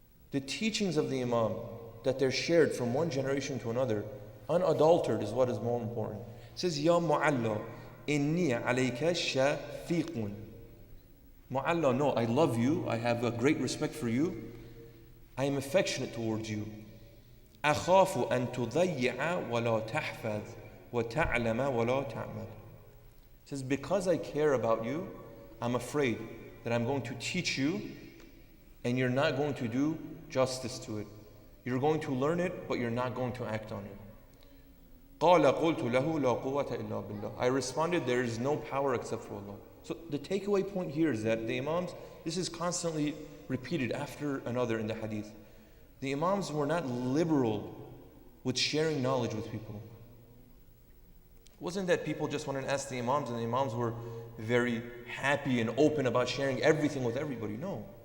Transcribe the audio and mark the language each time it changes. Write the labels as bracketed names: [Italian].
[English] The teachings of the Imam, that they're shared from one generation to another, unadulterated, is what is more important. It says, [Arabic] Ya Mu'alla, inni alayka shafiqun. [English] Mu'alla, no, I love you, I have a great respect for you, I am affectionate towards you. [Arabic] أخاف أن تضيع ولا تحفظ وتعلم ولا تعمل. [English] It says, because I care about you, I'm afraid that I'm going to teach you and you're not going to do justice to it. You're going to learn it, but you're not going to act on it. [Arabic] قال قلت له لا قوة إلا بالله. [English] I responded, there is no power except for Allah. So the takeaway point here is that the Imams, this is constantly repeated after another in the hadith. The Imams were not liberal with sharing knowledge with people. It wasn't that people just wanted to ask the Imams and the Imams were very happy and open about sharing everything with everybody. No.